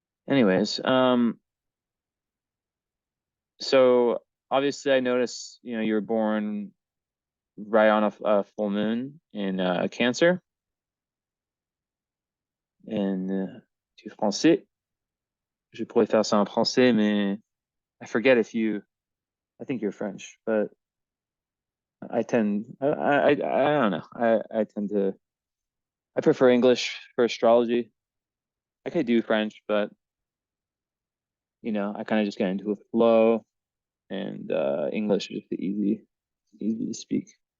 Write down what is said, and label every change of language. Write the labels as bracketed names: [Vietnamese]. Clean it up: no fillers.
[English] Anyways, so obviously I noticed, you were born right on a full moon in Cancer, and [French] tu es français. Je pourrais faire ça en français, mais [English] I forget if you. I think you're French, but I don't know. I tend to I prefer English for astrology. I could do French, but I kind of just get into a flow, and English is just easy to speak.